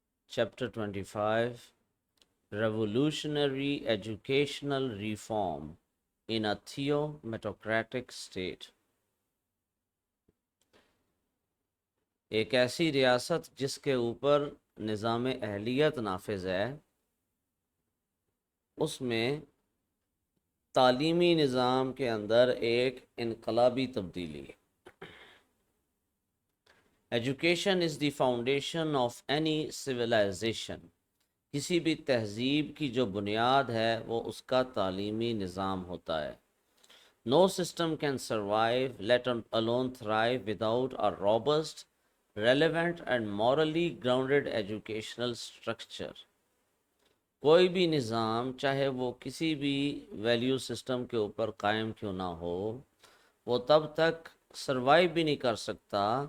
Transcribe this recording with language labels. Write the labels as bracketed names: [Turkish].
[English] Chapter 25, Revolutionary Educational Reform in a Theometocratic State. [Urdu] ایک ایسی ریاست جس کے اوپر نظام اہلیت نافذ ہے، اس میں تعلیمی نظام کے اندر ایک انقلابی تبدیلی ہے. [English] Education is the foundation of any civilization. [Urdu] کسی بھی تہذیب کی جو بنیاد ہے وہ اس کا تعلیمی نظام ہوتا ہے. [English] No system can survive, let alone thrive, without a robust, relevant and morally grounded educational structure. [Urdu] کوئی بھی نظام چاہے وہ کسی بھی ویلیو سسٹم کے اوپر قائم کیوں نہ ہو، وہ تب تک سروائیو بھی نہیں کر سکتا.